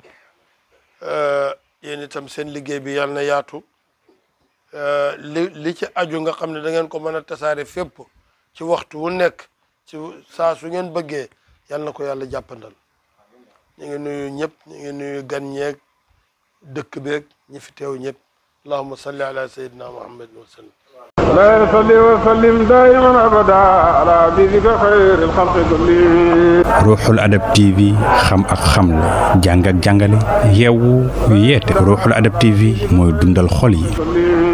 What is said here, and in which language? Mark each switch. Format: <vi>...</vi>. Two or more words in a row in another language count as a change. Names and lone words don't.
<wo>yéen itam seen liggéey bi yàlla na yaatu li ci aju nga xam ne da ngeen ko mën a tasaare fépp ci waxtu wu nekk ci saa su ngeen bëggee yàlla na ko yàlla jàppandal ñu ngi nuyu ñëpp ñu ngi nuyu gan ñeeg dëkk beeg ñi fi teew ñëpp</wo> <ar>اللهم صل على سيدنا محمد وسلم لا يصلي وسلم دائما ابدا على حبيبك خير الخلق كلهم</ar> <wo>ruuxul adab tv xam ak xamle jàng ak jàngale yeewu yeete ruuxul adab tv mooy dundal xol yi</wo>